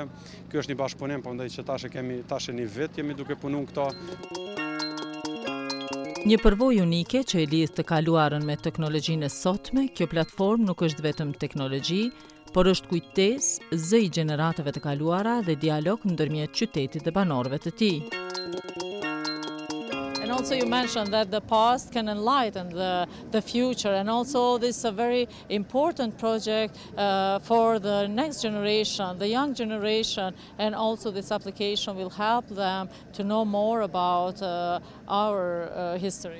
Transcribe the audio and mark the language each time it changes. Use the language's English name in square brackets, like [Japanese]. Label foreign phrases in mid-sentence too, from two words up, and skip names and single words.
[Albanian] Ky është një bashkëpunim, prandaj që tash një vit jemi duke punuar këto. Një përvojë unike që e lidh të kaluarën me teknologjinë e sotme, kjo platformë nuk është vetëm teknologji, por është kujtesë, zë i gjeneratave të kaluara dhe dialog ndërmjet qytetit dhe banorëve të tij. [English] And also you mentioned that the past can enlighten the future, and also this is a very important project for the next generation, the young generation, and also this application will help them to know more about our history.